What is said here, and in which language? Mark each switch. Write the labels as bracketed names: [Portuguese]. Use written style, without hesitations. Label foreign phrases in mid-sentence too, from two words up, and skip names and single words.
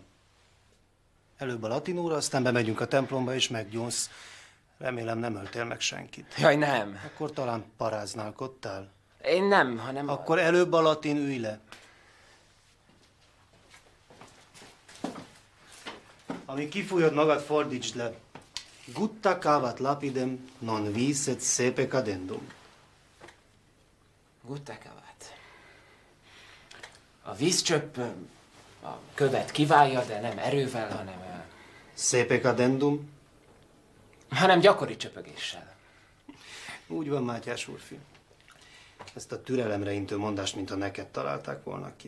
[Hungarian] Előbb a latinóra, aztán bemegyünk a templomba és meggyónsz. Remélem nem öltél meg senkit. Jaj, nem. Akkor talán paráználkodtál? Én nem, hanem... Akkor előbb a latin, ülj le. Amíg kifújod magad, fordítsd le. [Latin] Gutta cavat lapidem, non vis et sepe cadendum. Gutta cavat. [Hungarian] A vízcsöpp a követ kiválja, de nem erővel, hanem... [Latin] Sepe cadendum? [Hungarian] Hanem gyakori csöpögéssel. Úgy van, Mátyás úrfi. Ezt a türelemre intő mondást, mintha neked találták volna ki.